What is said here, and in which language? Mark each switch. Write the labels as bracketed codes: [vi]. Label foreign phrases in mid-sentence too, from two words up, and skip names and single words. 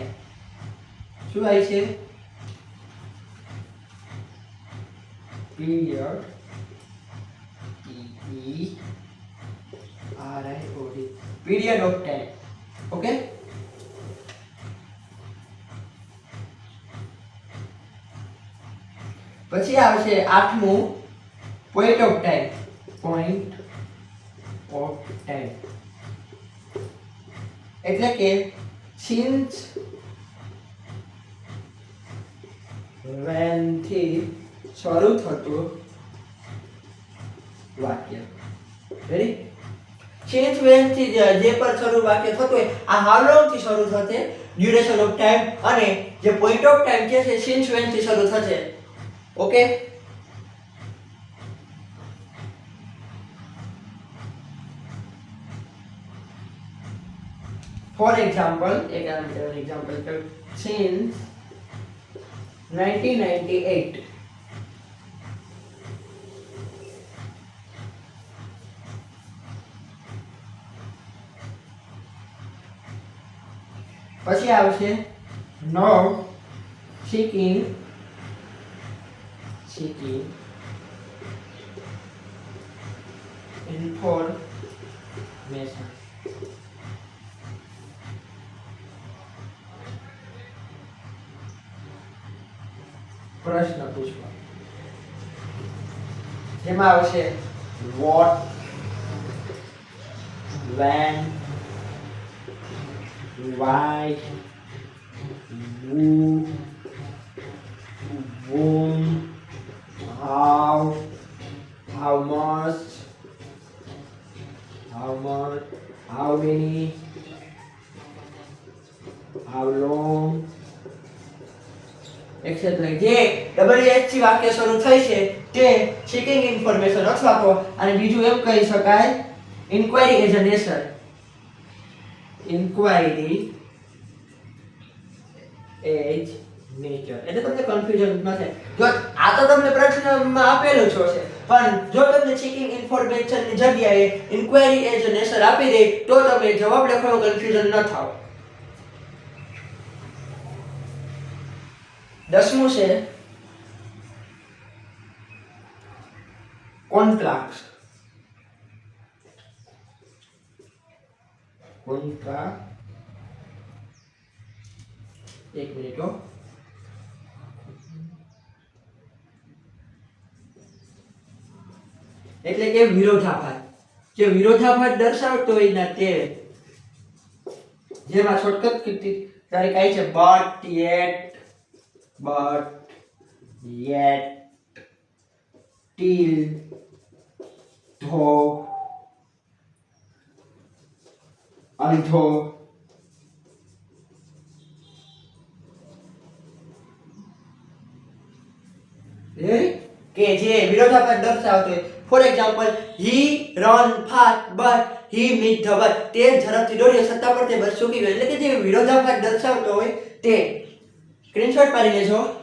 [gu] શું આવી છે? પીરિયડ, [en] period of time. [gu] ઓકે. પછી આવશે આઠમું [en] point of time. [gu] એટલે કે [en] since when [gu] થી શરૂ થતું વાક્ય. રેડી? [en] since when [gu] થી જે પર શરૂ વાક્ય થતું હોય આ [en] how long [gu] થી શરૂ થશે [en] duration of time [gu] અને જે [en] point of time [gu] છે [en] since when [gu] થી શરૂ થશે. ઓકે? [en] For example, [hi] एक example करूँ. [en] Since 1998. [gu] પછી આવશે [en] now seeking information. [gu] પ્રશ્ન પૂછવા જેમાં આવશે [en] what, when, why, who, whom, how much, how many, how long, एक्सेट्रा. [gu] જે WH થી વાક્ય શરૂ થઈ છે તે [en] seeking information [gu] અથવા તો અને બીજું એમ કહી શકાય [en] inquiry as a nature. inquiry as nature. [gu] એટલે તમને કન્ફ્યુઝન ન થાય. જો આ તો તમને પ્રશ્નમાં આપેલું છે પણ જો તમને [en] seeking information [gu] ની જગ્યાએ [en] inquiry as a nature [gu] આપી દે તો તમે જવાબ લખવામાં કન્ફ્યુઝન ન થાઓ. 10મું છે કોન્ટ્રાક્ટ. એક મિનિટ હો. એટલે કે વિરોધાભાસ. જે વિરોધાભાસ દર્શાવતો હોય ને તે જેમાં શોર્ટકટ કીધી તારે કાઈ છે [en] but yet till though although [gu] કે જે વિરોધાભાસ દર્શાવતો હોય. [en] For example he run fast but he missed the bus. [gu] તે ઝડપથી દોડ્યો છતાં પણ તે બસ ચૂકી ગયો. એટલે કે જે વિરોધાભાસ દર્શાવતો હોય તે સ્ક્રીનશોટ પાડી લેજો.